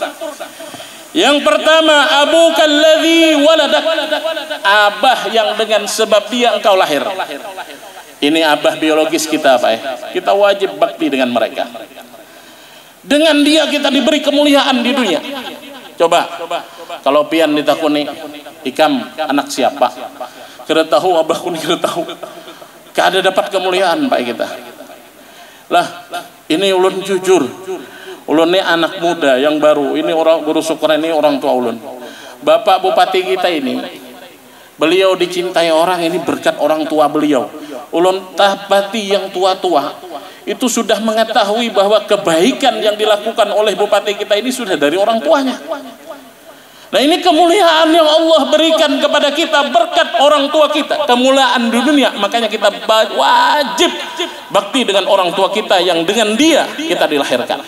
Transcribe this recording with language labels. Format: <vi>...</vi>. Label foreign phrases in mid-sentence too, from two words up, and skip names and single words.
<id>Yang pertama,</id> <ar>أبوك الذي ولدك,</ar> <id>abah yang dengan sebab dia engkau lahir. Ini abah biologis kita Pak. Kita wajib bakti dengan mereka. Dengan dia kita diberi kemuliaan di dunia.</id> <bjn>Coba kalau pian ditakuni ikam anak siapa, kira tahu abah kun kira tahu, kada dapat kemuliaan Pak kita. Lah ini ulun jujur, ulun ini anak muda yang baru, ini orang guru syukur, ini orang tua ulun.</bjn> <id>Bapak Bupati kita ini, beliau dicintai orang ini berkat orang tua beliau.</id> <bjn>Ulun tahbati yang tua-tua itu sudah mengetahui bahwa kebaikan yang dilakukan oleh bupati kita ini sudah dari orang tuanya.</bjn> <id>Nah ini kemuliaan yang Allah berikan kepada kita berkat orang tua kita, kemuliaan di dunia. Makanya kita wajib bakti dengan orang tua kita yang dengan dia kita dilahirkan.</id>